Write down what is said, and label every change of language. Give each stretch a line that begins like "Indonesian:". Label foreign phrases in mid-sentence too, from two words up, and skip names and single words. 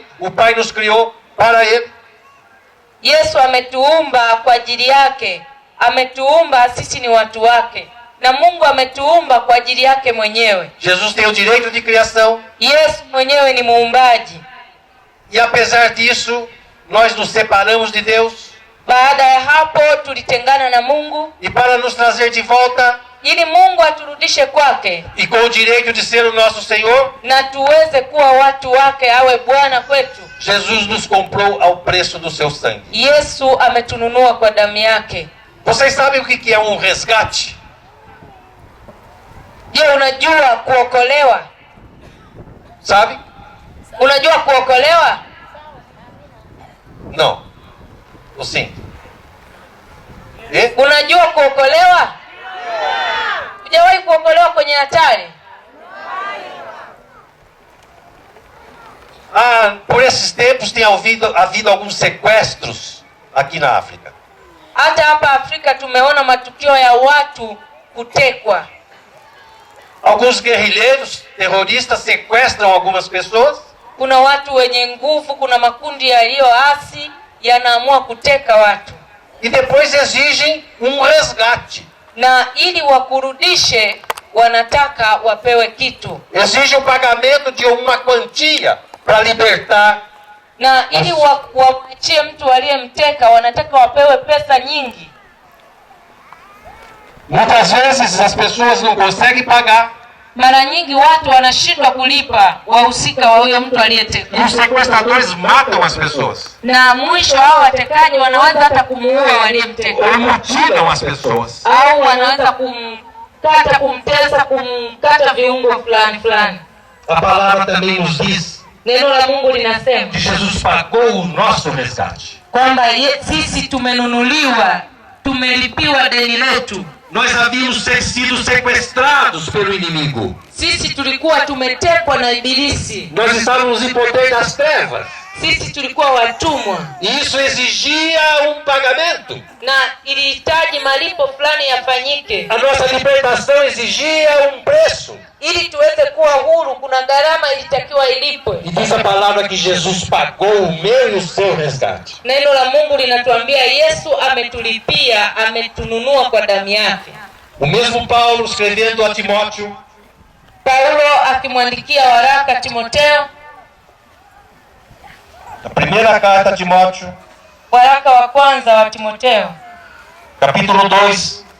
Portuguese: O Pai nos criou para Ele.
Swahili: Yesu ametuumba kwa ajili yake, ametuumba sisi ni watu wake, na Mungu ametuumba kwa ajili yake mwenyewe.
Portuguese: Jesus tem o direito de criação.
Swahili: Yesu mwenyewe ni muumbaji.
Portuguese: E apesar disso, nós nos separamos de Deus.
Swahili: Baada ya hapo tulitengana na Mungu,
Portuguese: E para nos trazer de volta,
Swahili: ili Mungu aturudishe kwake
Portuguese: e com o direito de ser o nosso Senhor,
Swahili: na tuweze kuwa watu wake, awe Bwana kwetu.
Portuguese: Jesus nos comprou ao preço do seu sangue.
Swahili: Yesu ametununua kwa damu yake.
Portuguese: Vocês sabem o que é um resgate?
Swahili: Je, unajua kuokolewa?
Portuguese: Sabe?
Swahili: Unajua kuokolewa?
Portuguese: Não. Ou sim? E?
Swahili: Unajua kuokolewa? Hujawahi kuokolewa kwenye hatari?
Portuguese: Por esses tempos tem havido alguns sequestros aqui na África.
Swahili: Hata hapa Afrika tumeona matukio ya watu kutekwa.
Portuguese: Alguns guerrilheiros, terroristas sequestram algumas pessoas
Swahili: Kuna watu wenye nguvu, kuna makundi yaliyoasi yanaamua kuteka watu,
Portuguese: e depois exigem um resgate.
Swahili: na ili wakurudishe wanataka wapewe kitu,
Portuguese: Exigem o pagamento de uma quantia para libertar.
Swahili: na ili wamwachie mtu aliyemteka wanataka wapewe pesa nyingi.
Portuguese: Muitas vezes as pessoas não conseguem pagar.
Swahili: Mara nyingi watu wanashindwa kulipa wahusika wa huyo mtu aliyetekwa,
Portuguese: E os sequestradores matam as pessoas.
Swahili: na mwisho hao watekaji wanaweza hata kumuua waliyemteka,
Portuguese: Ou mutilam as pessoas.
Swahili: au wanaweza kumkata, kumtesa, kumkata viungo fulani fulani.
Portuguese: A palavra também nos diz
Swahili: Neno la Mungu linasema
Portuguese: que Jesus pagou o nosso resgate.
Swahili: kwamba sisi tumenunuliwa, tumelipiwa deni letu.
Portuguese: Nós havíamos sido sequestrados pelo inimigo.
Swahili: Sisi tulikuwa tumetekwa na Ibilisi,
Portuguese: Nós estávamos em poder das trevas.
Swahili: sisi tulikuwa watumwa,
Portuguese: E isso exigia um pagamento.
Swahili: na ilihitaji malipo fulani yafanyike.
Portuguese: A nossa libertação exigia um preço.
Swahili: Ili tuweze kuwa huru, kuna gharama ilitakiwa ilipwe.
Portuguese: E diz a palavra que Jesus pagou o meu e o seu resgate.
Swahili: Neno la Mungu linatuambia Yesu ametulipia, ametununua kwa damu yake.
Portuguese: O mesmo Paulo escrevendo a Timóteo,
Swahili: Paulo akimwandikia waraka Timotheo,
Portuguese: a primeira carta a Timóteo,
Swahili: waraka wa kwanza wa Timotheo,
Portuguese: capítulo 2,